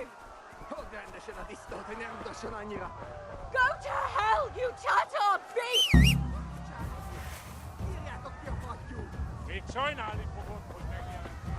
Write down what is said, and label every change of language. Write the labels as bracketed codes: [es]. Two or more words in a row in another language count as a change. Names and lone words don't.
[hu] Hagyd rendesen a disznót, hogy nem udasson annyira! [en] Go to hell, you Tatar beast! [hu] Írjátok ki a fattyút! Még sajnálni fogod, hogy megjelentél.